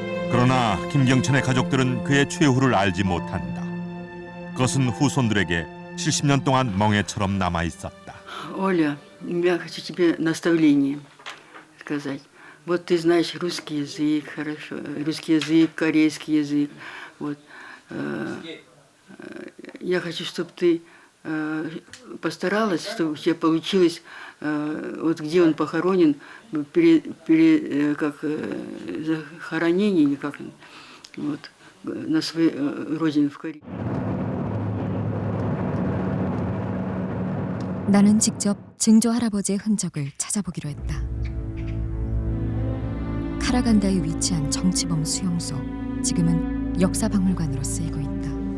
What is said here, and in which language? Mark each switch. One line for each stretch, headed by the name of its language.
Korean: 그러나 김경천의 가족들은 그의 최후를 알지 못한다. 그것은 후손들에게 70년 동안 멍해처럼 남아 있었다.
Russian: Оля, я хочу тебе наставление сказать. Вот ты знаешь русский язык, хорошо, русский язык, корейский язык. Вот. Я хочу, чтобы ты постаралась, чтобы у тебя получилось, вот где он похоронен, как захоронение, или как, вот, на своей родине в Корее.
Korean: 나는 직접 증조 할아버지의 흔적을 찾아보기로 했다. 카라간다에 위치한 정치범 수용소, 지금은 역사박물관으로 쓰이고 있다.